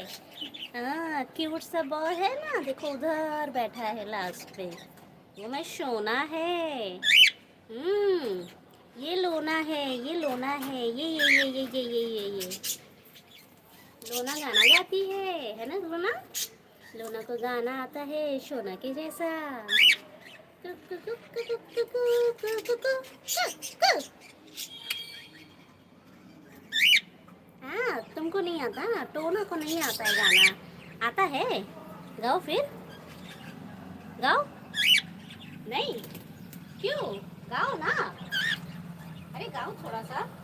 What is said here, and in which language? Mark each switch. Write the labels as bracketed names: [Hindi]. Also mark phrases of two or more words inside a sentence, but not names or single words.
[Hindi] हाँ, क्यूट सा बॉय है ना, देखो उधर बैठा है लास्ट पे। वो मैं सोना है। ये लोना है, ये लोना है, ये लोना गाना गाती है ना लोना? लोना को गाना आता है सोना के जैसा। कु, कु, कु, कु, कु, कु, कु, कु, कु, कु, कु। हाँ, तुमको नहीं आता, टोना को नहीं आता है गाना। आता है, गाओ फिर, गाओ। नहीं, क्यों? गाओ ना, अरे गाओ थोड़ा सा।